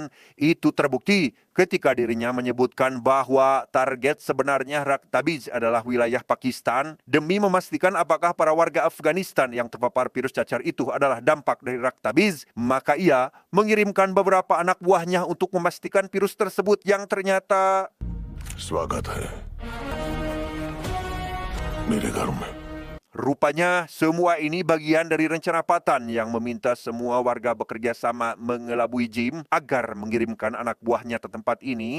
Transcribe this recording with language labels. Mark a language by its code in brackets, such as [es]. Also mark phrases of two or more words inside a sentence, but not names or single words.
[id] Itu terbukti ketika dirinya menyebutkan bahwa target sebenarnya Raktabij adalah wilayah Pakistan. Demi memastikan apakah para warga Afghanistan yang terpapar virus cacar itu adalah dampak dari Raktabij, maka ia mengirimkan beberapa anak buahnya untuk memastikan virus tersebut yang ternyata... [hi] स्वागत है मेरे घर में. [id] Rupanya semua ini bagian dari rencana Patan yang meminta semua warga bekerja sama mengelabui Jim agar mengirimkan anak buahnya ke tempat ini.